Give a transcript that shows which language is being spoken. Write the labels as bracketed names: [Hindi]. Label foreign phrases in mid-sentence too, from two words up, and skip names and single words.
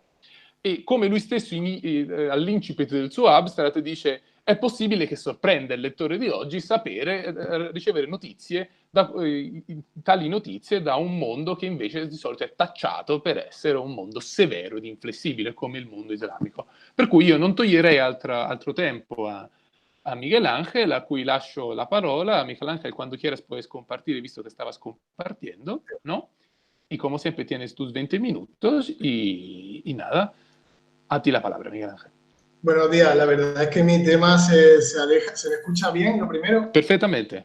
[Italian] E come lui stesso all'incipit del suo abstract dice, è possibile che sorprenda il lettore di oggi sapere, ricevere notizie, tali notizie da un mondo che invece di solito è tacciato per essere un mondo severo ed inflessibile come il mondo islamico. Per cui io non toglierei altro tempo a Miguel Ángel, a cui lascio la parola. [Spanish] Miguel Ángel, cuando quieras puedes compartir, visto que estabas compartiendo, ¿no? Y como siempre tienes tus 20 minutos y nada, a ti la palabra, Miguel Ángel. Buenos días, la verdad es que mi tema se aleja, ¿se me escucha bien lo primero? Perfectamente.